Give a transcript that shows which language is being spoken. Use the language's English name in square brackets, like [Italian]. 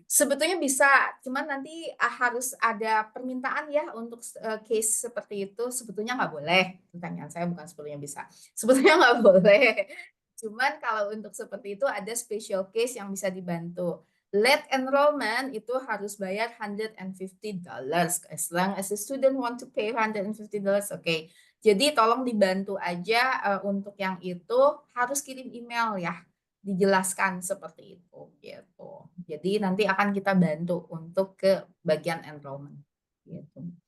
[Indonesian] Sebetulnya bisa, cuman nanti harus ada permintaan ya untuk case seperti itu. Sebetulnya nggak boleh. Pertanyaan saya bukan sebetulnya bisa. Sebetulnya nggak boleh. Cuman kalau untuk seperti itu ada special case yang bisa dibantu. Late enrollment itu harus bayar $150. [English] As long as the student want to pay $150, oke. [Indonesian] Jadi tolong dibantu aja untuk yang itu harus kirim email ya, dijelaskan seperti itu gitu. Jadi nanti akan kita bantu untuk ke bagian enrollment gitu.